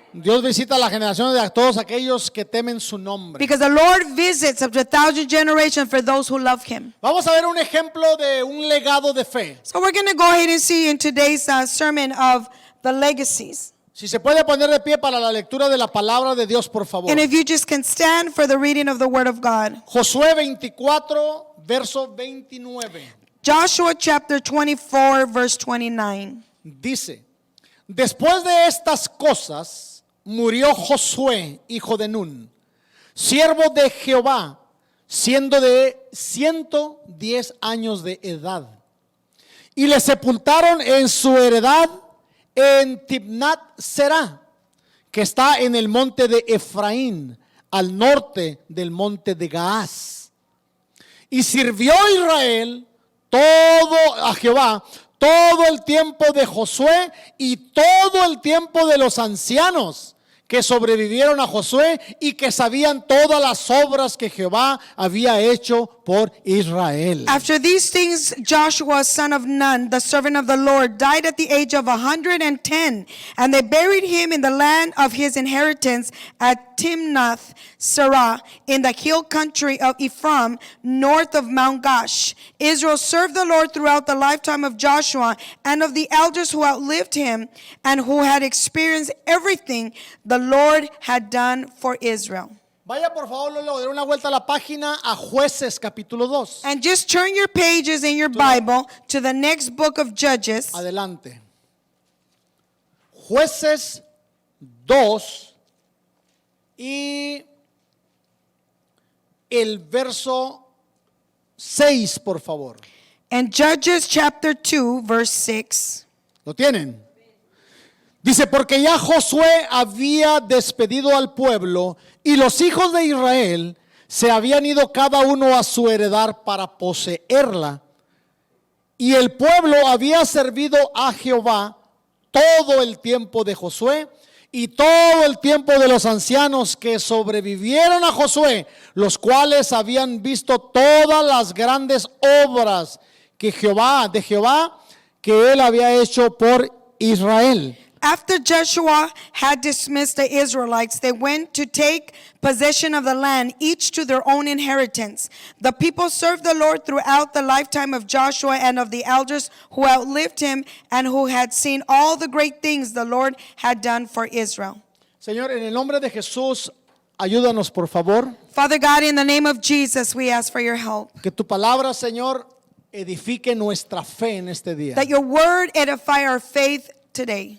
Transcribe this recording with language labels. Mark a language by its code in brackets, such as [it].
[es] Dios visita las generaciones de todos aquellos que temen su nombre. [en] Because the Lord visits up to 1,000 generations for those who love Him. [es] Vamos a ver un ejemplo de un legado de fe. [en] So we're going to go ahead and see in today's sermon of the legacies. [es] Si se puede poner de pie para la lectura de la palabra de Dios, por favor. [en] And if you just can stand for the reading of the word of God. [es] Josué 24, verso 29. [en] Joshua chapter 24, verse 29. [es] Dice, después de estas cosas, murió Josué, hijo de Nun, siervo de Jehová, siendo de 110 años de edad. Y le sepultaron en su heredad en Timnat Será, que está en el monte de Efraín, al norte del monte de Gaás. Y sirvió Israel a Jehová todo el tiempo de Josué y todo el tiempo de los ancianos que sobrevivieron a Josué y que sabían todas las obras que Jehová había hecho por Israel. [en] After these things, Joshua, son of Nun, the servant of the Lord, died at the age of 110, and they buried him in the land of his inheritance at Timnath Serah, in the hill country of Ephraim, north of Mount Gash. Israel served the Lord throughout the lifetime of Joshua and of the elders who outlived him and who had experienced everything the Lord had done for Israel. [es] Vaya por favor, Lolo, dar una vuelta a la página a Jueces capítulo 2. [en] And just turn your pages in your Bible to the next book of Judges. [es] Adelante. Jueces 2 y el verso 6, por favor. [en] And Judges chapter 2, verse 6. [es] ¿Lo tienen? Dice, porque ya Josué había despedido al pueblo y los hijos de Israel se habían ido cada uno a su heredad para poseerla. Y el pueblo había servido a Jehová todo el tiempo de Josué y todo el tiempo de los ancianos que sobrevivieron a Josué, los cuales habían visto todas las grandes obras que Jehová que él había hecho por Israel. [en] After Joshua had dismissed the Israelites, they went to take possession of the land, each to their own inheritance. The people served the Lord throughout the lifetime of Joshua and of the elders who outlived him and who had seen all the great things the Lord had done for Israel. [es] Señor, en el nombre de Jesús, ayúdanos por favor. [en] Father God, in the name of Jesus, we ask for your help. [es] Que tu palabra, Señor, edifique nuestra fe en este día. [en] That your word edify our faith today.